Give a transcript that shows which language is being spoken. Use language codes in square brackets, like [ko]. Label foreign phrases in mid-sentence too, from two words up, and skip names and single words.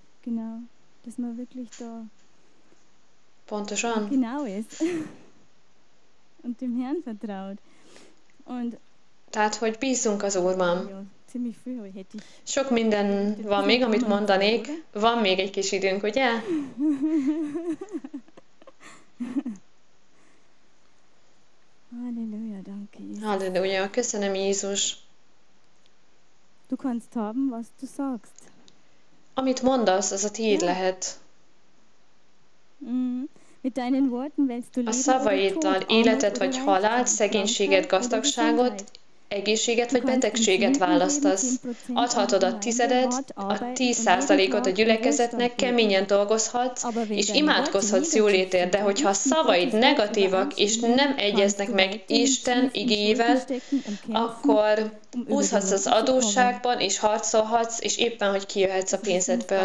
[hu] Pontosan. Tehát, hogy bízzunk az Úrban. Sok minden van még, amit mondanék. Van még egy kis időnk, ugye? [de] Halleluja, danke Jesus. [hu] Halleluja, köszönöm Jézus. [de] Du kannst haben, was du sagst. [hu] Amit mondasz, az a tiéd lehet. [de] Mit deinen Worten wählst du [hu] A [de] Leben [hu] szavaiddal [de] oder Tod, [hu] életet [de] Armut [hu] vagy [de] oder [hu] halált, [de] Reichtum, [hu] szegénységet, [de] Krankheit oder [hu] gazdagságot, [de] Gesundheit. [hu] egészséget vagy betegséget választasz. Adhatod a tizedet, a 10%-ot a gyülekezetnek, keményen dolgozhatsz, és imádkozhatsz jólétért, de hogyha a szavaid negatívak, és nem egyeznek meg Isten igéjével, akkor úszhatsz az adósságban, és harcolhatsz, és éppen, hogy kijöhetsz a pénzedből.